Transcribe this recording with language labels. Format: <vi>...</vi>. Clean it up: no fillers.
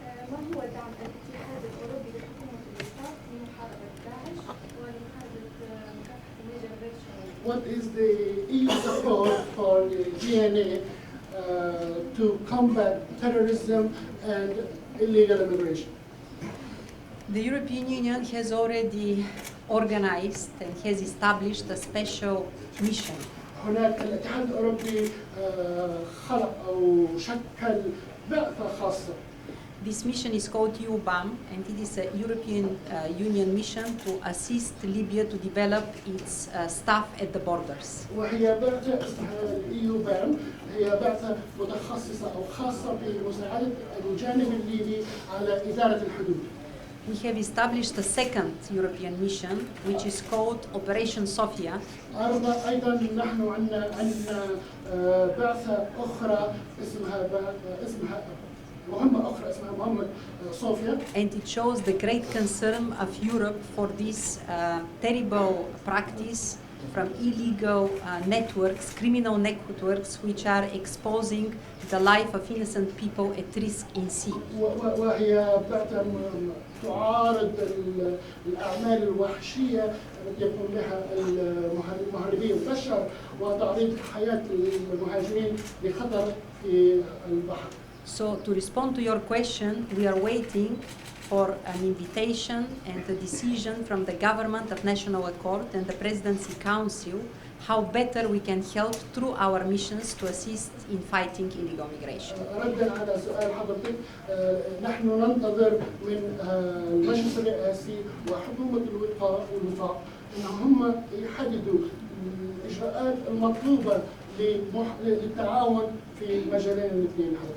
<ar>ما هو دعم الاتحاد الأوروبي لحكومة الإيطال لمحاربة داعش ولمحاربة مكافحة الميجر؟</ar> <en>What is the EU support for the GNA to combat terrorism and illegal immigration? The European Union has already organized and has established a special mission.</en> <ar>هناك الاتحاد الأوروبي خلق أو شكل بعثة خاصة.</ar> <en>This mission is called EUBAM, and it is a European Union mission to assist Libya to develop its staff at the borders.</en> <ar>وهي بعثة اسمها الإيوبام، هي بعثة متخصصة أو خاصة بمساعدة الجانب الليبي على إدارة الحدود.</ar> <en>We have established a second European mission, which is called Operation Sophia.</en> <ar>أيضا نحن عندنا بعثة أخرى اسمها مهمة أخرى اسمها مهمة صوفيا.</ar> <en>And it shows the great concern of Europe for this terrible practice from illegal networks, criminal networks, which are exposing the life of innocent people at risk in sea.</en> <ar>وهي بعثة تعارض الأعمال الوحشية التي يقوم بها المهربين البشر وتعريض حياة المهاجرين لخطر في البحر.</ar> <en>So to respond to your question, we are waiting for an invitation and a decision from the government of National Accord and the Presidency Council how better we can help through our missions to assist in fighting illegal migration.</en> <ar>ردا على سؤال حضرتك، نحن ننتظر من المجلس الرئاسي وحكومة الوفاق أنهم يحددوا الإجراءات المطلوبة للتعاون في المجالين الاثنين.</ar>